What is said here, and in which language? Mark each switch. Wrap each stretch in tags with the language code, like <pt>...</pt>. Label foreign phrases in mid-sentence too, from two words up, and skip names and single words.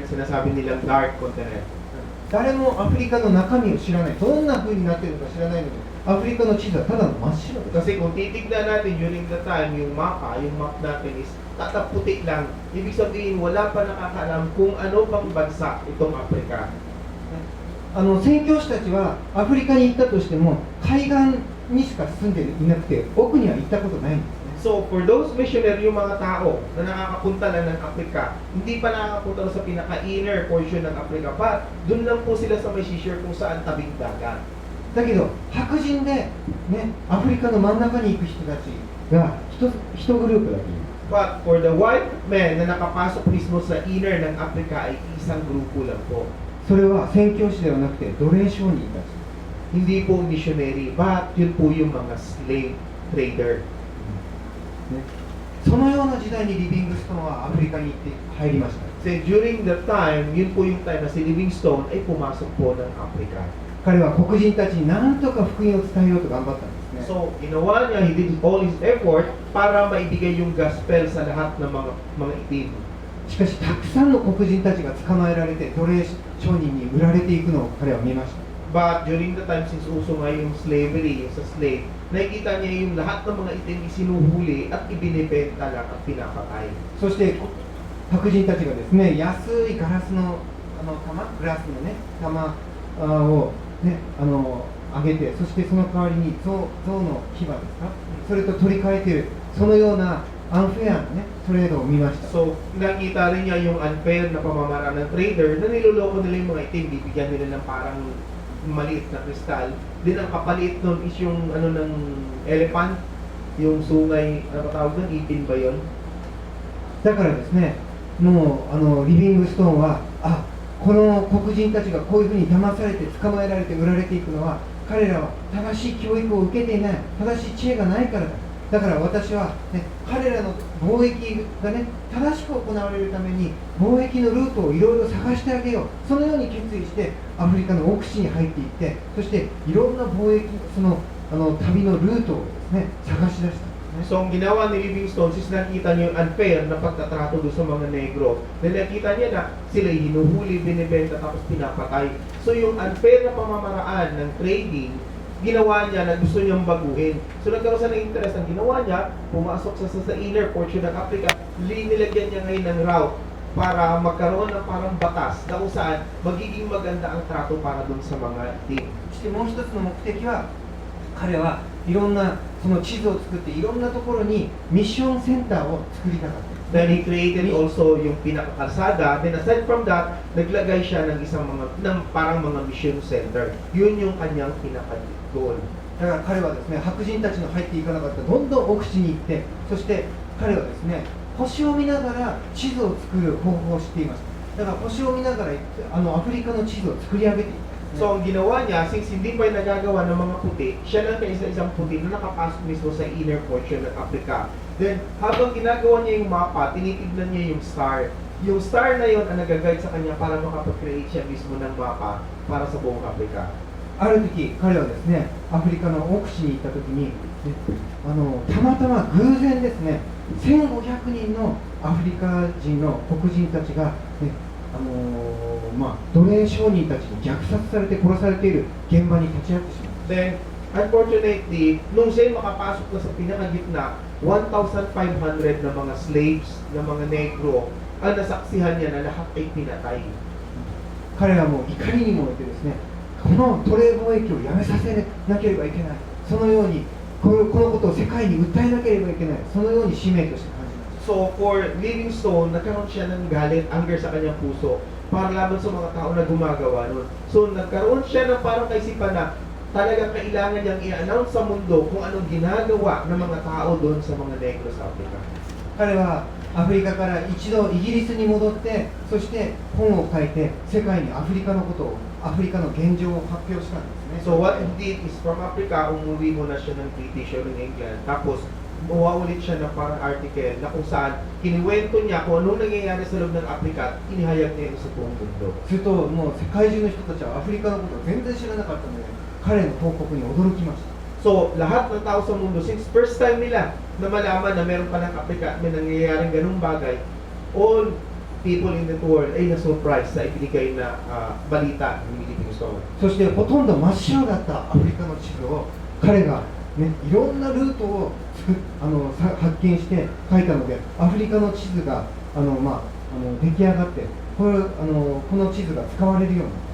<tl>Sinasabi nilang</tl> <en>dark continent.</en> <ja>誰もアフリカの中身を知らない、どんな風になっているのか知らないのに、アフリカの地図はただの真っ白です。</ja> <tl>Kasi kung titignan natin</tl> <en>during the time,</en> <tl>yung map natin is tataputi lang. Ibig sabihin, wala pa nakakaalam kung ano bang bansa itong Africa.</tl> <ja>宣教師たちはアフリカに行ったとしても海岸にしか住んでいなくて奥には行ったことないんですね。</ja> <en>So for those missionary,</en> <tl>yung mga tao na nakakapunta lang ng Africa, hindi pa nakakapunta sa pinaka-</tl> <en>inner portion</en> <tl>ng Africa, pa doon lang po sila sa may seashore kung saan tabing dagat.</tl> <ja>だけど白人で、ね、アフリカの真ん中に行く人たちが一グループだけいる。</ja> <en>But for the white men</en> <tl>na nakapasok mismo sa inner ng Africa ay isang grupo lang po.</tl> <ja>それは宣教師ではなくて奴隷商人たち。</ja> <tl>Hindi po missionary, but yun po yung mga</tl> <en>slave trader.</en> <ja>ね、そのような時代にリビングストンはアフリカに行って入りました。</ja> <en>So during the time,</en> <tl>yun po yung time na si Livingstone ay pumasok po ng Africa.</tl> <ja>彼は黒人たちに何とか福音を伝えようと頑張ったんですね。</ja> <tl>So ginawa niya,</tl> <en>he did all his effort</en> <tl>para maibigay yung gospel sa lahat ng mga itim.</tl> <ja>しかし、たくさんの黒人たちが捕まえられて奴隷商人に売られていくのを彼は見ました。</ja> <en>But during the time,</en> <tl>since uso nga yung slavery, yung sa slave, nakikita niya yung lahat ng mga itim isinuhuli at ibinibenta lang at pinapatay.</tl> <ja>そして白人たちがですね、安いガラスの玉、グラスのね、玉をね、あげて、そしてその代わりに象の牙ですか、それと取り替えている、そのようなアンフェアなね、トレードを見ました。</ja> <tl>So, nakita rin niya yung unfair na pamamaraan ng trader na niloloko nila yung mga itim, bibigyan nila ng parang maliit na kristal. Din ang kapalit nun is yung ano ng elephant, yung sungay, ano ba tawag doon? Ipin ba yun?</tl> <ja>だからですね、もうリビングストーンは、この黒人たちがこういうふうに騙されて捕まえられて売られていくのは、彼らは正しい教育を受けていない、正しい知恵がないからだ。だから私は、ね、彼らの貿易がね、正しく行われるために貿易のルートをいろいろ探してあげよう。そのように決意してアフリカの奥地に入っていって、そしていろんな貿易、旅のルートをですね、探し出した。</ja> <tl>So, ang ginawa ni Livingstone, since nakita niya yung unfair na pagtatrato doon sa mga negro, dahil nakita niya na sila hinuhuli, binibenta, tapos pinapatay. So, yung unfair na pamamaraan ng trading, ginawa niya na gusto niyang baguhin. So, nagkaroon siya ng interest. Ang ginawa niya, pumasok sa</tl> <en>inner portion</en> <tl>ng Africa, nilagyan niya ngayon ng route para magkaroon ng parang batas na kung saan magiging maganda ang trato para doon sa mga team.</tl> <ja>そしてもう一つの目的は、彼はいろんなその地図を作っていろんなところにミッションセンターを作りたかった。</ja> <en>Then he created also</en> <tl>yung pinakakalsada.</tl> <en>Then aside from that,</en> <tl>naglagay siya ng parang mga mission center. Yun yung kanyang pinaka-goal.</tl> <ja>だから彼はですね、白人たちの入っていかなかったどんどん奥地に行って、そして彼はですね、星を見ながら地図を作る方法を知っていました。だから星を見ながらアフリカの地図を作り上げていった。</ja> <tl>So, ang ginawa niya, since hindi pa yung nagagawa ng mga puti, siya lang kaisa-isang puti na nakapasok mismo sa</tl> <en>inner portion</en> <tl>ng Africa. Then, habang ginagawa niya yung mapa, tinitignan niya yung star. Yung star na yun ang nag-guide sa kanya para makapag-create siya mismo ng mapa para sa buong Africa.</tl> <ja>ある時、彼はですね、アフリカの奥地に行った時に、たまたま偶然ですね、1500人のアフリカ人の黒人たちが、ね、奴隷商人たちに虐殺されて殺されている現場に立ち会ってしまう。</ja> <tl>Then, unfortunately, nung siya makapasok na sa pinakagitna, 1,500 na mga slaves, na mga negro, ang nasaksihan niya na lahat ay pinatay.</tl> <ja>彼はもう怒りに燃えてですね、この奴隷貿易をやめさせなければいけない。そのようにこのことを世界に訴えなければいけない。そのように使命として感じました。</ja> <en>So, for Livingstone,</en> <tl>nagkaroon siya ng galit, anger sa kanyang puso para laban sa mga tao na gumagawa nun. So, nagkaroon siya ng parang kaisipan na talagang kailangan niyang i-announce sa mundo kung anong ginagawa ng mga tao doon sa mga negro sa Africa.</tl> <ja>彼はアフリカから一度イギリスに戻って、そして本を書いて世界にアフリカのことを、アフリカの現状を発表したんですね。</ja> <en>So what he did is from Africa,</en> <tl>umuwi muna siya ng British or ng England. Tapos, umuha ulit siya ng parang article na kung saan kiniwento niya kung anong nangyayari sa loob ng Africa at inihayag niya ito sa buong mundo.</tl> <ja>するともう世界中の人たちはアフリカのことを全然知らなかったので、彼の報告に驚きました。</ja> <tl>So, lahat ng tao sa mundo, since first time nila na malaman na meron pa ng Africa at may nangyayaring ganung bagay,</tl> <en>all people in the world</en> <tl>ay na-surprise sa ibinigay na balita ng Philippine Stone.</tl> <ja>そしてほとんど真っ白だったアフリカの地図を彼が、ね、いろんなルートを発見して書いたので、アフリカの地図が出来上がって、この地図が使われるようになったんですね。</ja>